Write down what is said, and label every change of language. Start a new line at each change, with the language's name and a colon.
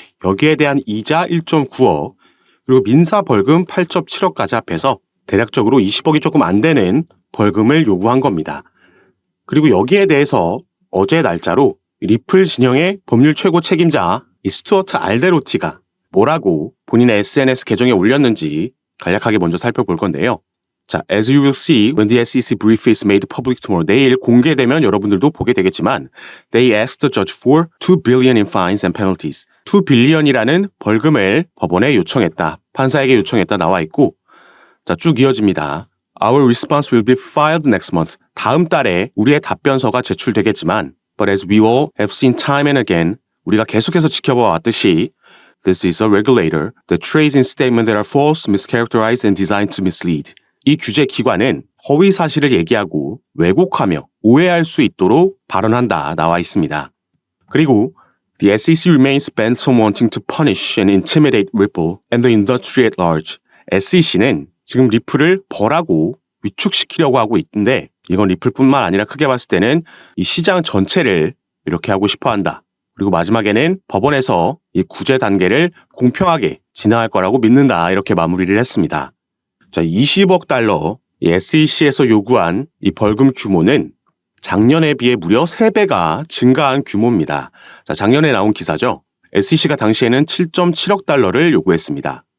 Korean: 여기에 대한 이자 1.9억 그리고 민사 벌금 8.7억까지 합해서 대략적으로 20억이 조금 안 되는 벌금을 요구한 겁니다. 그리고 여기에 대해서 어제 날짜로 리플 진영의 법률 최고 책임자 이 스튜어트 알데로티가 뭐라고 본인의 SNS 계정에 올렸는지 간략하게 먼저 살펴볼 건데요.
English: 자, as you will see when the SEC brief is made public tomorrow. 내일 공개되면 여러분들도 보게 되겠지만 they asked the judge for 2 billion in fines and penalties.
Korean: 2 billion이라는 벌금을 법원에 요청했다. 판사에게 요청했다 나와 있고 자, 쭉 이어집니다.
English: Our response will be filed next month. 다음 달에 우리의 답변서가 제출되겠지만 But as we all have seen time and again 우리가 계속해서 지켜봐 왔듯이 This is a regulator that trades in statements that are false, mischaracterized and designed to mislead.
Korean: 이 규제 기관은 허위 사실을 얘기하고 왜곡하며 오해할 수 있도록 발언한다 나와 있습니다.
English: 그리고 The SEC remains bent on wanting to punish and intimidate Ripple and the industry at large.
Korean: SEC는 지금 리플을 벌하고 위축시키려고 하고 있는데 이건 리플뿐만 아니라 크게 봤을 때는 이 시장 전체를 이렇게 하고 싶어 한다. 그리고 마지막에는 법원에서 이 구제 단계를 공평하게 진행할 거라고 믿는다. 이렇게 마무리를 했습니다. 자, 20억 달러 이 SEC에서 요구한 이 벌금 규모는 작년에 비해 무려 3배가 증가한 규모입니다. 자, 작년에 나온 기사죠. SEC가 당시에는 7.7억 달러를 요구했습니다.